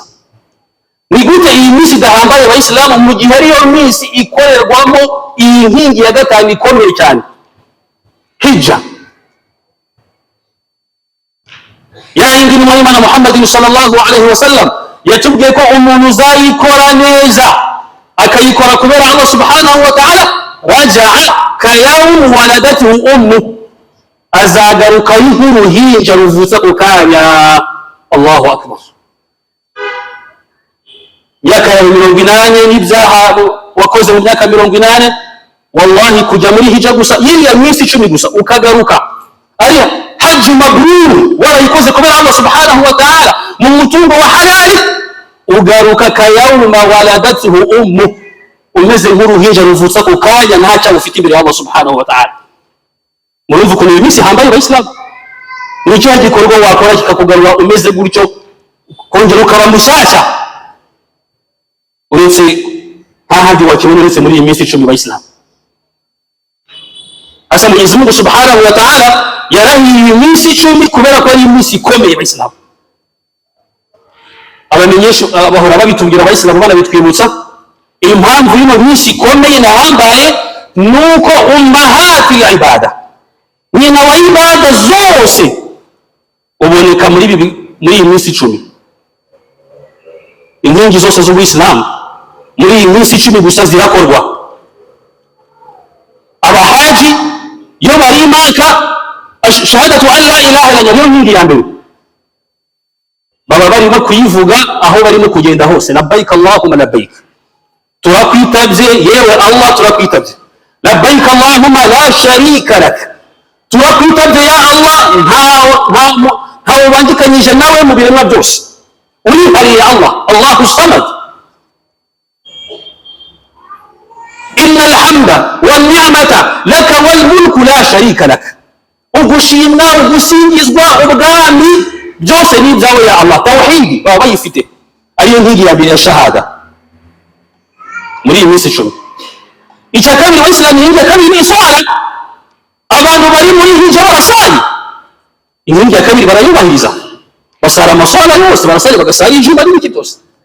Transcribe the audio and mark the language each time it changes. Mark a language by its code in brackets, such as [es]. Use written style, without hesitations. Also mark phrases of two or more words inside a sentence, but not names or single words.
[rw] Ni gute iyi minsi idahambaye Abayisilamu mu gihe ariyo minsi ikorerwamo iyi nkingi ya gatanu ikomeye cyane, Hijja? Yindi intumwa y'Imana Muhammadin [ar] صلى الله عليه وسلم [rw] yatubwiye ko umuntu uzayikora neza akayikora kubera Allah [ar] سبحانه وتعالى, رجع كيوم ولدته أمه, [rw] azagaruka nk'uruhinja ruvutse ku kanya. [ar] الله أكبر. [rw] Myaka ya 80 n'ibyaha wakoze mu myaka 80, wallahi kujya muri hijja gusa yiriya minsi 10 gusa ukagaruka ariya [ar] حج مبرور, [rw] warayikoze kubera Allah [ar] سبحانه وتعالى [rw] mu mutungo wa halali, ugaruka [ar] كيوم ولدته أمه, [rw] umeze nk'uruhinja ruvutse ku kanya ntacyo ufite imbere ya Allah [ar] سبحانه وتعالى. [rw] Murumva ko ni minsi hambaye Abayisilamu. Ni cyo gikorwa wakora kikakugarura umeze gutyo, kongera ukaba mushyashya, uretse hahandi wakibona uretse muri iyi minsi 10 Abayisilamu. Asa [sw] Mwenyezi Mungu [ar] سبحانه وتعالى [rw] yarahiye iminsi 10 kubera ko ari iminsi ikomeye Abayisilamu. abamenyesha bahora babitubwira abayisilamu banabitwibutsa impamvu y'ino minsi ikomeye nahambaye nuko [ar] أمهات عبادة, [rw] nyina wa ibada zose uboneka muri iyi minsi 10. Inkingi zose z'ubuyisilamu muri iyi minsi 10 gusa zirakorwa. Abahaji iyo bari Maka, [ar] شهادة أن لا إله إلا الله [rw] niyo nkingi ya mbere baba barimo kuyivuga aho barimo kugenda hose. [ar] لبيك اللهم لبيك, [rw] turakwitabye yewe Allah, turakwitabye. [ar] لبيك اللهم لا شريك لك, turakwitabye ya Allah, [rw] ntawe ubangikanyije nawe mu biremwa byose, urihariye Allah, [ar] الله الصمد. إن الحمد والنعمة لك والملك لا شريك لك, [rw] ugushimwa ugusingizwa ubwami byose ni ibyawe [ar] يا الله. [rw] Tawhidi baba bayifite, ariyo nkingi ya mbere ya shahada muri iyi minsi 10. Icya kabiri Waislamu, inkingi ya kabiri ni swala. Abantu bari muri hijja barasali, inkingi ya kabiri barayubahiriza, basara amaswala yose, barasali bagasali ijuma n'ibiki byose.